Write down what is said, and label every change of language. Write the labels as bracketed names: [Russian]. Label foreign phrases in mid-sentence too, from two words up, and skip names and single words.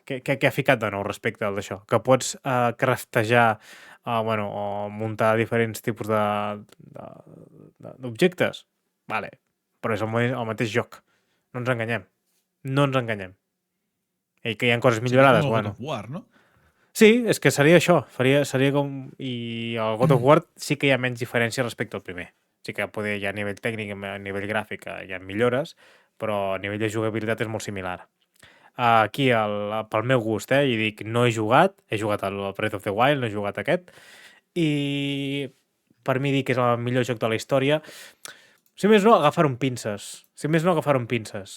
[Catalan] Què ha ficat de nou respecte al d'això? Que pots craftejar o muntar diferents tipus d'objectes? Vale, però és el mateix joc. No ens enganyem. No ens enganyem. I que hi ha coses millorades, seria com el bueno. God of War, no? Sí, és que seria això. Seria com... I al God of War sí que hi ha menys diferència respecte al primer. Sí que hi ha a nivell tècnic, a nivell gràfic, hi ha millores, però a nivell de jugabilitat és molt similar. Aquí, pel meu gust, i dic, no he jugat al Breath of the Wild, no he jugat aquest, i per mi dir que és el millor joc de la història, si més no, agafar-ho amb pinces.